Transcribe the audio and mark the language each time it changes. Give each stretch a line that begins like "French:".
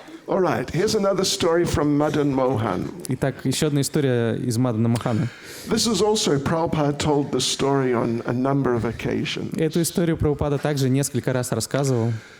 English: All right, here's another story from Madan Mohan.
Russian: Итак, еще одна история из Мадана Мохана.
English: This is also, Prabhupada told the story on a number of occasions.
Russian: Эту историю Прабхупада также несколько раз рассказывал.